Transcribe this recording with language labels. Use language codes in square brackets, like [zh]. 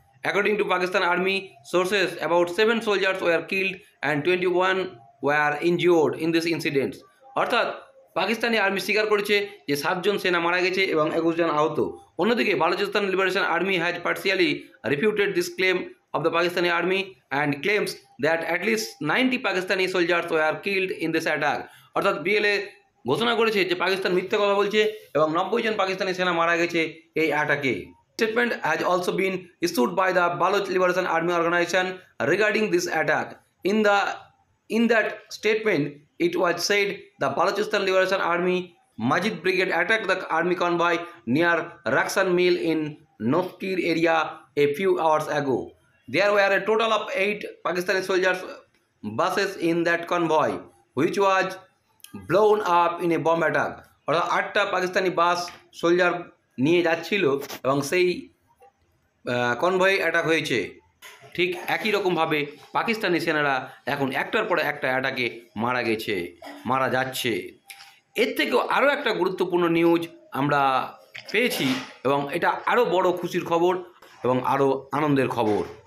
[en] According to Pakistan Army sources, about 7 soldiers were killed and 21 were injured in this incident. [bn] অর্থাৎ Pakistani army স্বীকার করেছে যে 7 জন সেনা মারা গেছে এবং 21 জন আহত। [en] অন্যদিকে Balochistan liberation army has partially refuted this claim of the Pakistani army and claims that at least 90 Pakistani soldiers were killed in this attack. [bn] অর্থাৎ বিএলএ ঘোষণা করেছে যে পাকিস্তান মিথ্যা কথা বলছে এবং 90 জন পাকিস্তানি সেনা মারা গেছে এই অ্যাটাকে। [en] Statement has also been issued by the Baloch Liberation Army organization regarding this attack. In that statement, it was said the Balochistan Liberation Army Majid Brigade attacked the army convoy near Raksan Mill in Noskir area a few hours ago. There were a total of 8 Pakistani soldiers buses in that convoy, which was blown up in a bomb attack. [bn] অর্থাৎ 8টা পাকিস্তানি বাস soldier নিয়ে যাচ্ছিল এবং সেই কনভয়ে attack হয়েছে। ঠিক একই রকমভাবে পাকিস্তানি সেনারা এখন একটার পরে একটা অ্যাটাকে মারা যাচ্ছে। এর থেকেও আরও একটা গুরুত্বপূর্ণ নিউজ আমরা পেয়েছি এবং এটা আরও বড় খুশির খবর এবং আরও আনন্দের খবর।